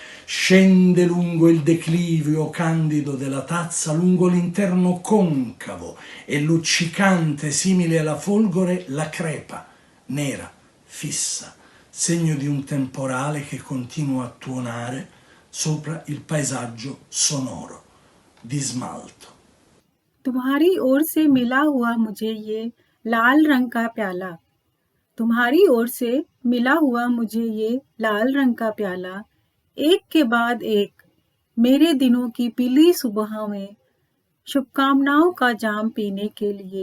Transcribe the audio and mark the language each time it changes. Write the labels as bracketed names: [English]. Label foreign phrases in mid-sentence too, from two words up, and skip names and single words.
[Italian] Scende lungo il declivio candido della tazza, lungo l'interno concavo e luccicante simile alla folgore, la crepa, nera, fissa, segno di un temporale che continua a tuonare sopra il paesaggio sonoro di smalto. [Hindi] तुम्हारी ओर से मिला हुआ मुझे ये लाल रंग का प्याला, तुम्हारी ओर से मिला हुआ मुझे ये लाल रंग का प्याला, एक के बाद एक मेरे दिनों की पीली सुबह में शुभकामनाओं का जाम पीने के लिए।